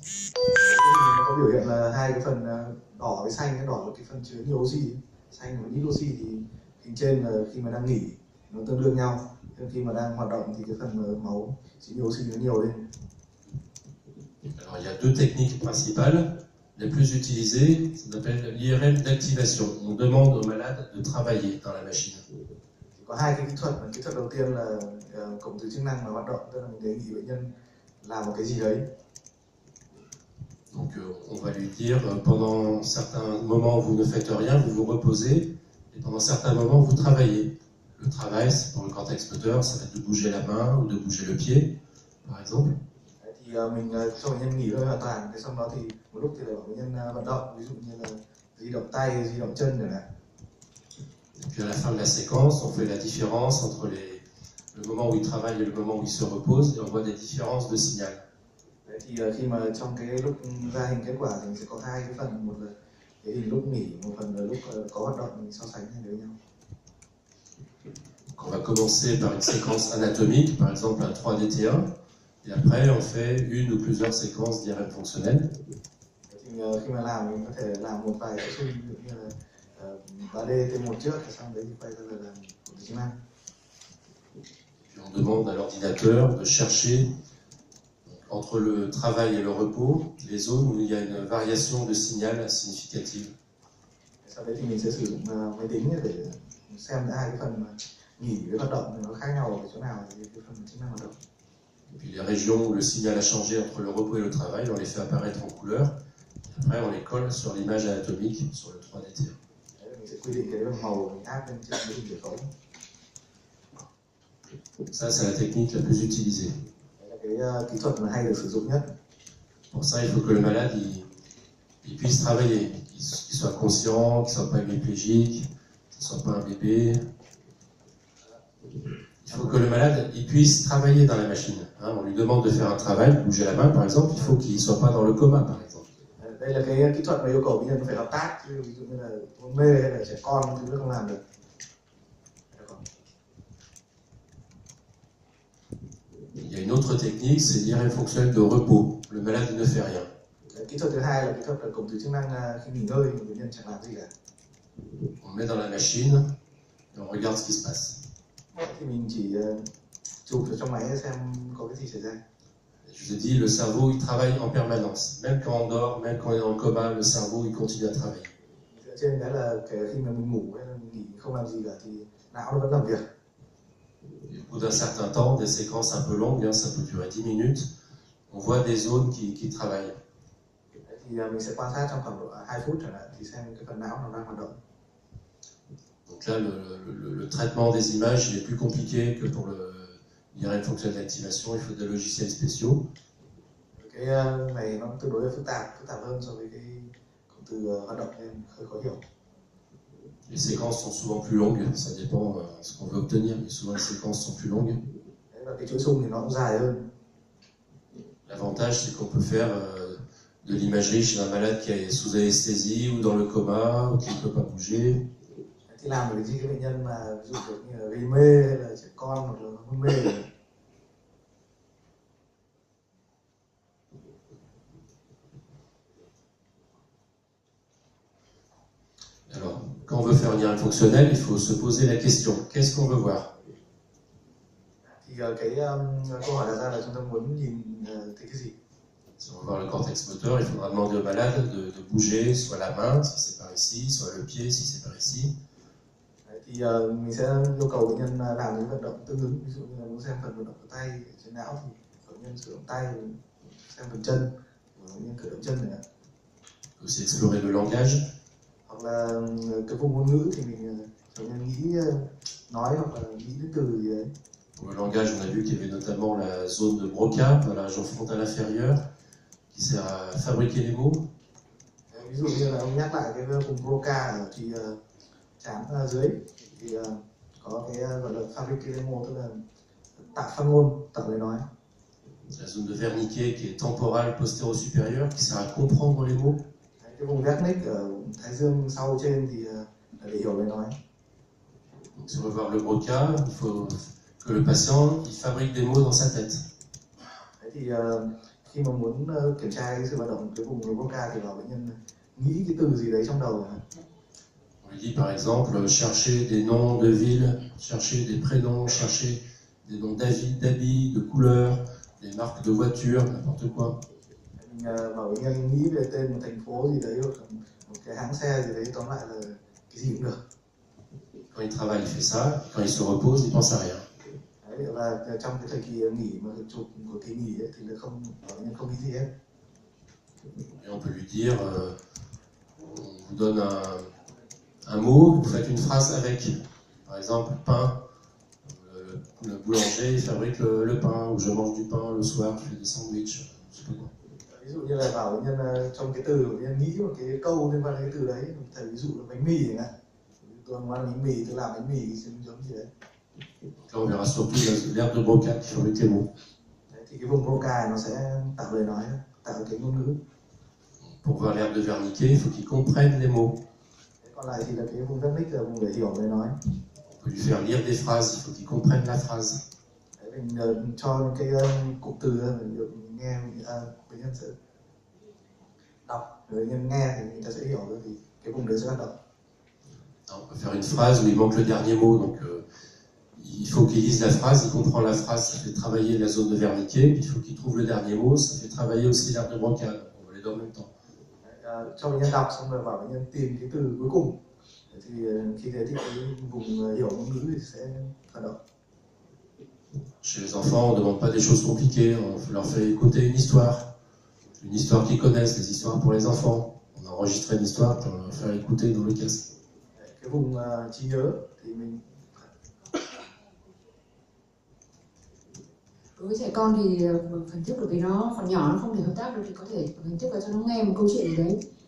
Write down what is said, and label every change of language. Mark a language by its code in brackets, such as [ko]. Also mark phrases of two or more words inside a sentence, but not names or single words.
[vi] Nó có biểu hiện là hai cái phần đỏ với xanh, cái đỏ là cái phần chứa nhiều oxy, xanh và ít oxy, thì hình trên là khi mà đang nghỉ nó tương đương nhau, nhưng khi mà đang hoạt động thì cái phần máu chứa nhiều oxy nó nhiều lên. [fr] Alors il y a deux techniques principales. Les plus utilisées, ça s'appelle l'IRM d'activation. On demande au malade de travailler dans la machine. [vi] Có hai cái kỹ thuật. Kỹ thuật đầu tiên là cụm từ chức năng mà hoạt động, tức là mình đề nghị bệnh nhân làm một cái gì đấy. [fr] Donc on va lui dire pendant certains moments vous ne faites rien, vous vous reposez, et pendant certains moments vous travaillez. Le travail, c'est pour le cortex moteur, ça va être de bouger la main ou de bouger le pied, par exemple. [vi] Thì mình cho bệnh nhân nghỉ ngơi hoàn toàn, sau đó thì một lúc thì lại bảo bệnh nhân vận động, ví dụ như là di động tay, di động chân chẳng hạn. [fr] Et puis à la fin de la séquence, on fait la différence entre le moment où il travaille et le moment où il se repose, et on voit des différences de signal. [vi] Đấy, thì khi mà trong cái lúc ra hình kết quả thì sẽ có hai cái phần, một là cái hình lúc nghỉ, một phần là lúc có hoạt động, mình so sánh với nhau. [fr] Donc on va commencer par une séquence anatomique, par exemple un 3DT1, et après on fait une ou plusieurs séquences d'IRM fonctionnelles. [vi] Thì khi mà làm mình có thể làm một vài cái ví dụ như là 3D T1 trước, sau đấy thì quay ra là làm một chức năng. [fr] demande à l'ordinateur de chercher entre le travail et le repos les zones où il y a une variation de signal significative. [vi] Sau đấy thì mình sẽ sử dụng máy tính để xem hai cái phần nghỉ với hoạt động nó khác nhau ở chỗ nào thì cái phần chức năng hoạt động. [fr] Et puis les régions où le signal a changé entre le repos et le travail, on les fait apparaître en couleur. Après, on les colle sur l'image anatomique, sur le 3D tiers. [vi] Mình sẽ quy định cái màu mình áp lên trên cái hình giải phẫu. [fr] Ça, c'est la technique la plus utilisée. [vi] Đấy là cái kỹ thuật mà hay được sử dụng nhất. [fr] Pour ça, il faut que le malade il puisse travailler, qu'il soit conscient, qu'il ne soit pas hémiplégique, qu'il ne soit pas un bébé. Il faut que le malade il puisse travailler dans la machine. Hein, on lui demande de faire un travail, bouger la main par exemple, il faut qu'il ne soit pas dans le coma par exemple. [vi] Đây là cái kỹ thuật mà yêu cầu bệnh nhân phải hợp tác, chứ ví dụ như là hôn mê hay là trẻ con thì nó không làm được. [fr] Il y a une autre technique, c'est l'IRM fonctionnel de repos. Le malade ne fait rien. [vi] Kỹ thuật thứ hai là kỹ thuật là cụm từ chức năng khi nghỉ ngơi thì bệnh nhân chẳng làm gì cả. [fr] On met dans la machine et on regarde ce qui se passe. [vi] Thì mình chỉ chụp vào trong máy xem có cái gì xảy ra. [fr] Je vous ai dit, le cerveau il travaille en permanence. Même quand on dort, même quand on est dans le coma, le cerveau il continue à travailler. [vi] Dựa trên cái là khi mà mình ngủ hay là mình nghỉ không làm gì cả thì não nó vẫn làm việc. [fr] Et au bout d'un certain temps, des séquences un peu longues, hein, ça peut durer 10 minutes, on voit des zones qui travaillent. [vi] Thì mình sẽ quan sát trong khoảng độ 2 phút chẳng hạn thì xem cái phần não nó đang hoạt động. [fr] Donc là, le traitement des images il est plus compliqué que pour l'IRM fonctionnel d'activation, il faut des logiciels spéciaux. [vi] Cái này nó tương đối là phức tạp hơn so với cái cụm từ hoạt động nên hơi khó hiểu. [fr] Les séquences sont souvent plus longues, ça dépend de ce qu'on veut obtenir, mais souvent les séquences sont plus longues. [vi] Và cái chuỗi xung thì nó cũng dài hơn. [fr] L'avantage, c'est qu'on peut faire de l'imagerie chez un malade qui est sous anesthésie ou dans le coma ou qui ne peut pas bouger. [vi] Thì làm được gì cái bệnh nhân mà ví dụ như là gây mê hay là trẻ con hoặc là hôn mê. [fr] Alors, quand on veut faire un IRM fonctionnel, il faut se poser la question, qu'est-ce qu'on veut voir? [vi] Thì cái câu hỏi đặt ra là chúng ta muốn nhìn thấy cái gì? [fr] Si on veut voir le cortex moteur, il faudra demander au malade de bouger soit la main, si c'est par ici, soit le pied, si c'est par ici. [vi] Thì mình sẽ yêu cầu bệnh nhân làm những vận động tương ứng, ví dụ như là muốn xem phần vận động của tay trên não thì bệnh nhân sử dụng tay, xem phần chân, bệnh nhân cử động chân nữa. [fr] Aussi explorer le langage. [vi] Hoặc là cái vùng ngôn ngữ thì mình bệnh nhân nghĩ nói hoặc là nghĩ đến từ gì đấy. [fr] Pour le langage, on a vu qu'il y avait notamment la zone de Broca, dans la région frontale inférieure, qui sert à fabriquer les mots. [vi] Ví dụ như là ông nhắc lại cái vùng Broca ở thì trán dưới thì có cái gọi là [fr] fabriquer les mots, [vi] tức là tạo phát ngôn, tạo lời nói. [fr] La zone de Wernicke qui est temporale postéro-supérieure, qui sert à comprendre les mots. [vi] Cái vùng Wernicke ở thái dương sau trên thì để hiểu lời nói. [fr] Donc, si on veut voir le Broca, il faut que le patient il fabrique des mots dans sa tête. [vi] Thế thì khi mà muốn kiểm tra cái sự hoạt động cái vùng Broca thì bảo bệnh nhân nghĩ cái từ gì đấy trong đầu. [fr] On lui dit par exemple, chercher des noms de villes, chercher des prénoms, chercher des noms d'habits, de couleurs, des marques de voitures, n'importe quoi. [vi] Mình bảo bệnh nhân nghĩ về tên một thành phố gì đấy hoặc một cái hãng xe gì đấy, tóm lại là cái gì cũng được. [fr] Quand il travaille, il fait ça. Quand il se repose, il pense à rien. [vi] Đấy, và trong cái thời kỳ nghỉ mà chụp của kỳ nghỉ ấy, thì là không bệnh nhân không nghĩ gì hết. [fr] Et on peut lui dire, on vous donne un mot, vous faites une phrase avec. Par exemple, pain. Le boulanger il fabrique le pain, ou je mange du pain le soir, je fais des sandwichs, je sais pas quoi. [vi] Ví dụ như là bảo bệnh nhân trong cái từ bệnh nhân nghĩ một cái câu liên quan đến cái từ đấy, thầy ví dụ là bánh mì chẳng hạn. Tôi ăn bánh mì, tôi làm bánh mì giống gì đấy. [fr] Là, on verra surtout l'herbe de Broca qui fabrique les mots. [vi] Đấy, thì cái vùng Broca nó sẽ tạo lời nói, tạo cái ngôn ngữ. [fr] Pour voir l'herbe de Wernicke, il faut qu'il comprenne les mots. [vi] Còn lại thì là cái vùng Wernicke là vùng để hiểu lời nói. [fr] On peut lui faire lire des phrases, il faut qu'il comprenne la phrase. [vi] Đấy, mình cho cái cụm từ mình nghe, bệnh nhân sẽ đọc, bệnh nhân nghe thì người ta sẽ hiểu rồi thì cái vùng đấy sẽ hoạt động. [fr] On peut faire une phrase où il manque le dernier mot, donc il faut qu'il lise la phrase, il comprend la phrase, ça fait travailler la zone de Wernicke, puis il faut qu'il trouve le dernier mot, ça fait travailler aussi l'aire de Broca. On va les deux en même temps. [vi] Cho bệnh nhân đọc xong rồi bảo bệnh nhân tìm cái từ cuối cùng, thì khi thế thì cái vùng hiểu ngôn ngữ thì sẽ hoạt động. [fr] Chez les enfants, on ne demande pas des choses compliquées, on leur fait écouter une histoire qu'ils connaissent, les histoires pour les enfants. On a enregistré une histoire pour leur faire écouter dans le casque. [vi] Cái vùng trí nhớ thì mình đối với trẻ con thì phần thức, bởi vì nó còn nhỏ, nó không thể hợp tác được, thì có thể phần thức là cho nó nghe một câu chuyện gì đấy.